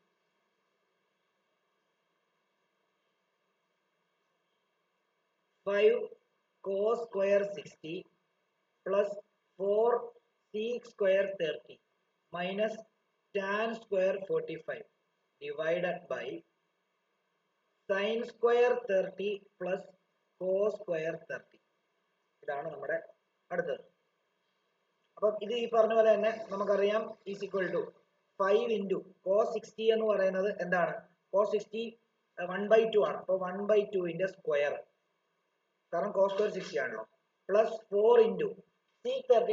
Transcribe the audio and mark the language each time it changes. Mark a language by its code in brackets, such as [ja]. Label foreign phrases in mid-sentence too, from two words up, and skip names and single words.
[en] 5 cos square 60 plus 4 sec square 30 minus tan square 45 divided by sin square 30 plus cos square 30. [ml] ഇതാണ് നമ്മുടെ അടുത്തത്. അപ്പം ഇത് ഈ പറഞ്ഞ പോലെ തന്നെ നമുക്കറിയാം [en] is equal to 5 into cos 60 [ml] എന്ന് പറയുന്നത് എന്താണ്? cos 60 1/2 ആണ്. അപ്പോൾ 1/2 സ്ക്വയർ, കാരണം [en] cos square 60 [ml] ആണല്ലോ, [en] plus 4 into sec 30.